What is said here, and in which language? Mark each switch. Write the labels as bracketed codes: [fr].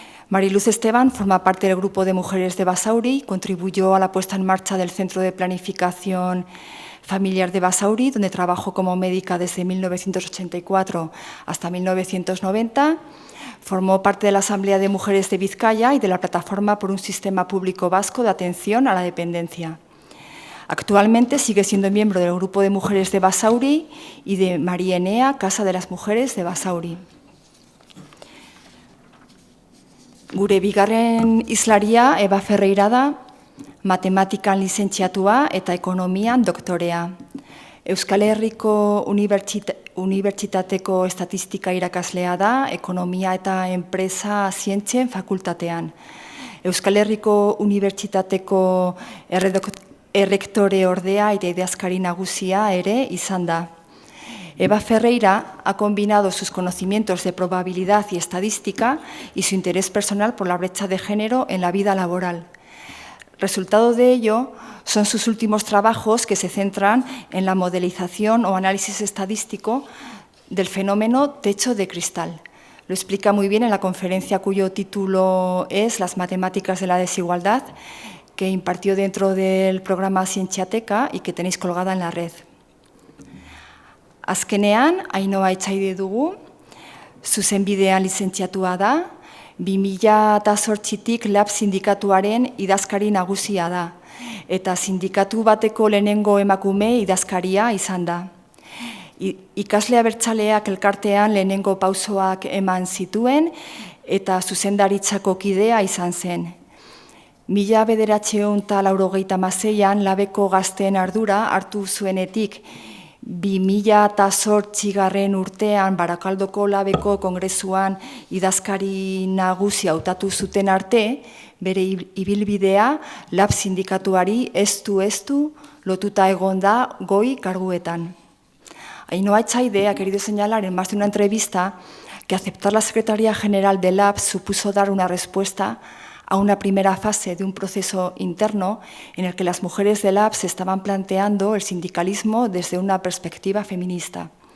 [es] Mariluz Esteban forma parte del grupo de mujeres de Basauri, contribuyó a la puesta en marcha del Centro de Planificación Familiar de Basauri, donde trabajó como médica desde 1984 hasta 1990, formó parte de la Asamblea de Mujeres de Vizcaya y de la Plataforma por un Sistema Público Vasco de Atención a la Dependencia. Actualmente sigue siendo miembro del grupo de mujeres de Basauri y de María Enea, Casa de las Mujeres de Basauri. [eu] Gure bigarren hizlaria Eva Ferreira da, matematikan lizentziatua eta ekonomian doktorea. Euskal Herriko Unibertsitateko estatistika irakaslea da, ekonomia eta enpresa zientzien fakultatean. Euskal Herriko Unibertsitateko errektore ordea eta idazkari nagusia ere izan da. [es] Eva Ferreira ha combinado sus conocimientos de probabilidad y estadística y su interés personal por la brecha de género en la vida laboral. Resultado de ello son sus últimos trabajos que se centran en la modelización o análisis estadístico del fenómeno techo de cristal. Lo explica muy bien en la conferencia cuyo título es Las matemáticas de la desigualdad, que impartió dentro del programa Zientziateka y que tenéis colgada en la red. [eu] Azkenean, Ainhoa Etxaide dugu, zuzenbidean lizentziatua da, 2008tik LAB sindikatuaren idazkari nagusia da, eta sindikatu bateko lehenengo emakume idazkaria izan da. Ikasle abertzaleak elkartean lehenengo pausoak eman zituen eta zuzendaritzako kidea izan zen. 1996an labeko gazteen ardura hartu zuenetik 2008 urtean Barakaldoko labeko kongresuan idazkari nagusi hautatu zuten arte, bere ibilbidea LAB sindikatuari estu lotuta egon da goi karguetan. [es] Ainhoa Etxaide ha querido señalar en más de una entrevista que aceptar la Secretaría General de LAB supuso dar una respuesta a una primera fase de un proceso interno en el que las mujeres de LAB se estaban planteando el sindicalismo desde una perspectiva feminista.